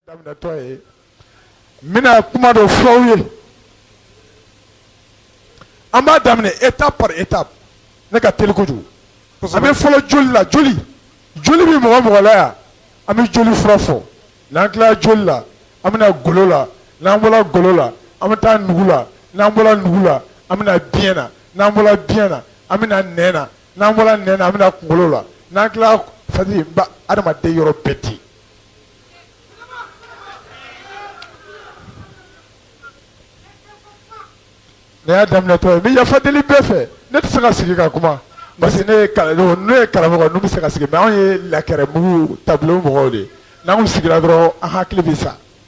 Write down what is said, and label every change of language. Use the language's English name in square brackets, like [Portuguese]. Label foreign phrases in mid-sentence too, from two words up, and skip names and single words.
[Bambara] daminɛtɔ ye n bɛna kuma dɔ fɔ aw ye an b'a daminɛ [French] étape par étape [Bambara] ne ka teli kojugu an bɛ fɔlɔ joli la joli bɛ mɔgɔ mɔgɔ la yan an bɛ joli fura fɔ n'an tilala joli la an bɛna golo la n'an bɔra golo la an bɛ taa nugu la n'an bɔra nugu la an bɛna biyɛn na n'an bɔra biyɛn na an bɛna nɛn na n'an bɔra nɛn na an bɛna kunkolo la n'an tilala c'est-à-dire n b'a adamaden yɔrɔ bɛɛ di. ne y'a daminɛtɔ ye n bɛ yafa deli bɛɛ fɛ ne tɛ se ka sigi ka kuma [French] parce que [Bambara] ne ye karamɔgɔ n'u bɛ se ka sigi mais anw ye lakɛrɛmugu tableau mɔgɔw de ye n'an kun sigira dɔrɔn an hakili bɛ sa.